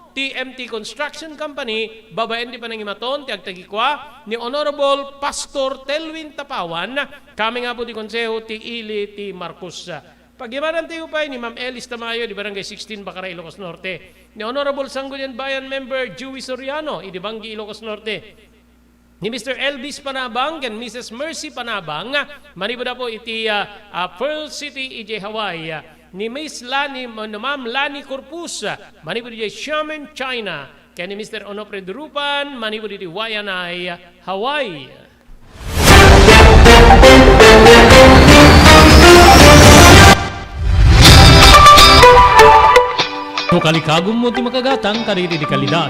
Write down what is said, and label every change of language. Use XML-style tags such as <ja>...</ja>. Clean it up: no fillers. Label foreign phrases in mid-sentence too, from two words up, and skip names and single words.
<ilo>TMT Construction Company, babaen di pa nang imaton, ti agtagikwa ni Honorable Pastor Telwin Tapawan. Kami nga po ti konseho ti Ili ti Marcos. Pag-imanan tayo pa ni Ma'am Elis Tamayo di Barangay 16, Bakaray, Ilocos Norte. Ni Honorable Sangguniang Bayan Member Joey Soriano, Idibanggi, Ilocos Norte. Ni Mr. Elvis Panabang and Mrs. Mercy Panabang, manibo na po iti Pearl City, EJ Hawaii. Ni Miss Lani, Ma'am Lani Corpus, manibo di Xiamen, China. Kaya ni Mr. Onofre Durupan, manibo di Waianae, Hawaii. No kalikagom mo ti makagatang kariri di kalidad.</ilo>